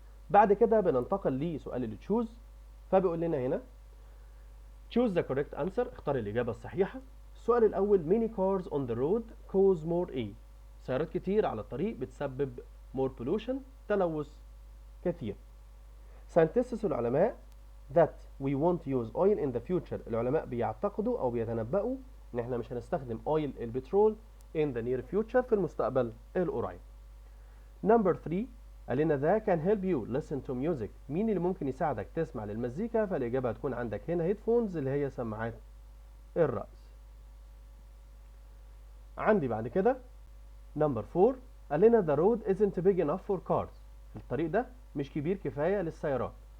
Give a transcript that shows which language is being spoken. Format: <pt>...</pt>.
<ar>بعد كده بننتقل لسؤال اللي تشوز. فبيقول لنا هنا</ar> <en>choose the correct answer،</en> <ar>اختار الإجابة الصحيحة. السؤال الأول</ar> <en>many cars on the road cause more</en> <ar>ايه؟ سيارات كتير على الطريق بتسبب</ar> <en>more pollution،</en> <ar>تلوث كثير. scientists العلماء</ar> <en>that we won't use oil in the future،</en> <ar>العلماء بيعتقدوا أو بيتنبؤوا إن إحنا مش هنستخدم oil البترول</ar> <en>in the near future</en> <ar>في المستقبل القريب. number 3 قال لنا</ar> <en>that can help you listen to music،</en> <ar>مين اللي ممكن يساعدك تسمع للمزيكا؟ فالإجابة هتكون عندك هنا هيدفونز اللي هي سماعات الرأس. عندي بعد كده number 4 قال لنا</ar> <en>the road isn't big enough for cars،</en> <ar>الطريق ده مش كبير كفاية للسيارات.</ar>